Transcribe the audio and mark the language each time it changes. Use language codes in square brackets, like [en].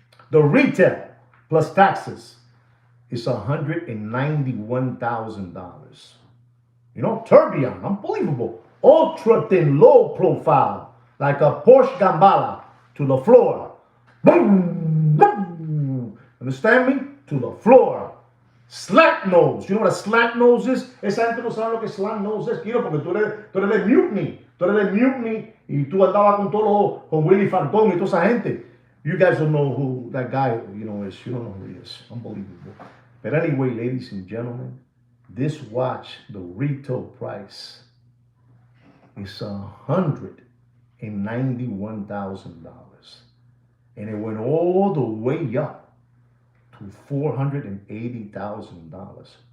[en] The retail plus taxes is $191,000. You know, Tourbillon, unbelievable. Ultra thin, low profile, like a Porsche Gambala to the floor. Boom, boom. Understand me? To the floor. Slant nose. You know what a slant nose is? [es] Esa gente no sabe lo que slant nose es, Kino, porque tú eres de Mutiny. Tú eres de Mutiny y tú andabas con todos con Willy Falcón y toda esa gente. [en] You guys don't know who that guy, you know, is. You don't know who he is. Unbelievable. But anyway, ladies and gentlemen, this watch, the retail price is $191,000. And it went all the way up to $480,000.